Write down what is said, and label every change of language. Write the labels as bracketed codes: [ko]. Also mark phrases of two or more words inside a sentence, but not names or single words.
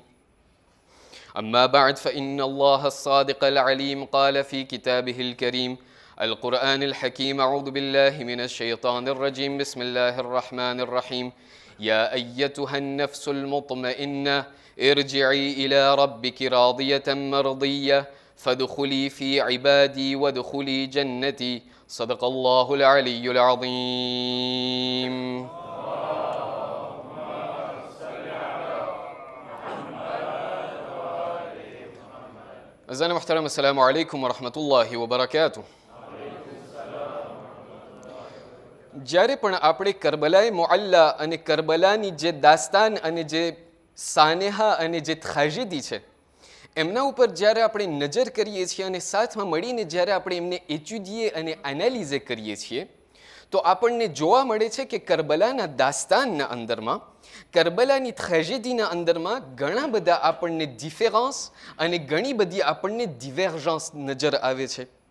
[ar] أما بعد فإن الله الصادق العليم قال في كتابه الكريم القرآن الحكيم أعوذ بالله من الشيطان الرجيم بسم الله الرحمن الرحيم يا أيتها النفس المطمئنة ارجعي إلى ربك راضية مرضية فادخلي في عبادي وادخلي جنتي صدق الله العلي العظيم. أعزائي المحترم السلام عليكم ورحمة الله وبركاته. [gu] જ્યારે પણ આપણે કરબલાએ મુઅલ્લા અને કરબલાની જે દાસ્તાન અને જે સાનેહા અને જે ટ્રેજેડી છે એમના ઉપર જ્યારે આપણે નજર કરીએ છીએ અને સાથમાં મળીને જ્યારે આપણે એમને એચ્યુડીએ અને એનાલિઝે કરીએ છીએ તો આપણને જોવા મળે છે કે કરબલાના દાસ્તાનના અંદરમાં કરબલાની ટ્રેજેડીના અંદરમાં ઘણા બધા આપણને ડિફરન્સ અને ઘણી બધી આપણને ડિવર્જન્સ નજર આવે છે.